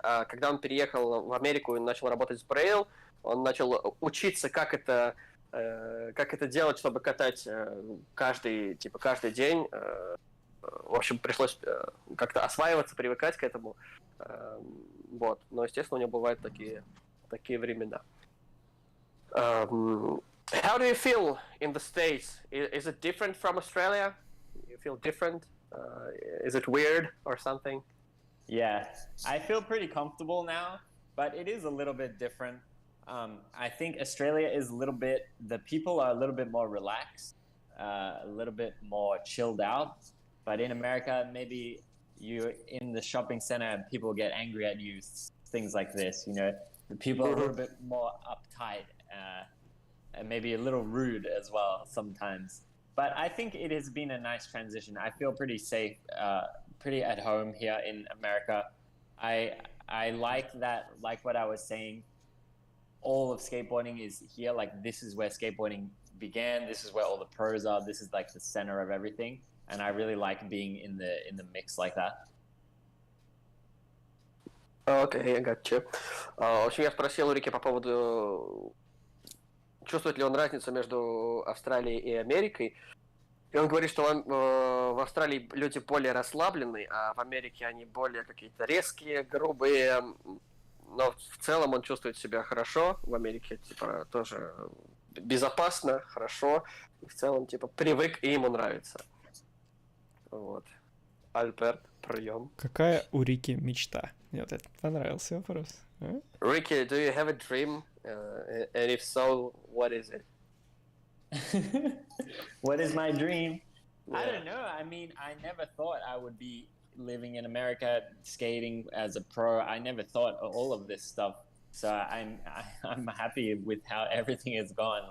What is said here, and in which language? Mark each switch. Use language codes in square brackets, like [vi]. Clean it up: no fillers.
[ru] А когда он переехал в Америку и начал работать с Braille, он начал учиться, как это делать, чтобы катать каждый день. В общем, пришлось как-то осваиваться, привыкать к этому. Вот. Но, естественно, у него бывают такие времена. [en] How do you feel in the States? Is it different from Australia? You feel different? Is it weird or something? Yeah, I feel pretty comfortable now, but it is a little bit different. I think Australia is the people are a little bit more relaxed, a little bit more chilled out. But in America, maybe you're in the shopping center and people get angry at you, things like this, you know. The people are a little bit more uptight and maybe a little rude as well sometimes. But I think it has been a nice transition. I feel pretty safe, pretty at home here in America. I like that, like what I was saying, all of skateboarding is here. Like, this is where skateboarding began. This is where all the pros are. This is like the center of everything. And I really like being in the mix like that. [ru] Окей, я gotcha. В общем, я спросил у Рики по поводу, чувствует ли он разницу между Австралией и Америкой. И он говорит, что в Австралии люди более расслабленные, а в Америке они более какие-то резкие, грубые. Но в целом он чувствует себя хорошо. В Америке, типа, тоже безопасно, хорошо. И в целом, типа, привык и ему нравится. Вот. Альберт, прием. Какая у Рики мечта? Мне вот это понравился вопрос. [en] Рики, do you have a dream? And if so, what is it? What is my dream? Yeah. I don't know. I mean, I never thought I would be living in America, skating as a pro. I never thought of all of this stuff. So I'm happy with how everything has gone.